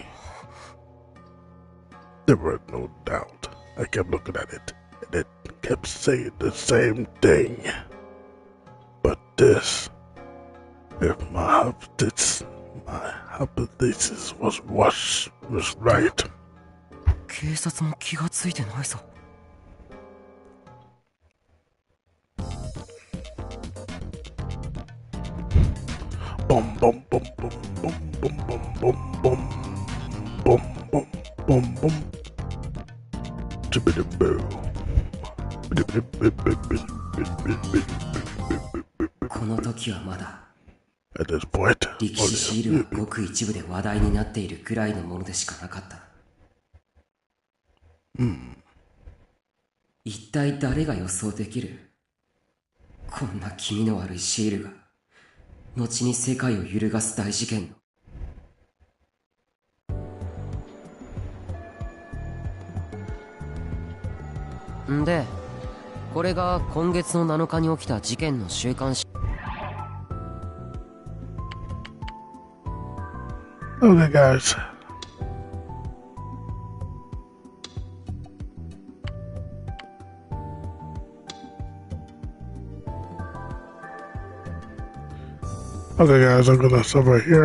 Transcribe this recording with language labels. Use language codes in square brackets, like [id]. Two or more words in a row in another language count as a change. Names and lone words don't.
[en] There was no doubt. I kept looking at it, and it kept saying the same thing. But this, if my hypothesis was right. [ja] 警察も気がついてないぞ。 [en] Boom, boom, boom, boom, boom, boom, boom, boom, boom, boom, boom, boom. Chibbidi-boo. [ja] この時はまだ [en] At this point, [ja] 力士シールはごく一部で話題になっているくらいのものでしかなかった。一体誰が予想できる？こんな気味の悪いシールが後に世界を揺るがす大事件の。んで、これが今月の7日に起きた事件の週刊誌。 [en] Okay, guys. Okay, guys, I'm gonna stop right here.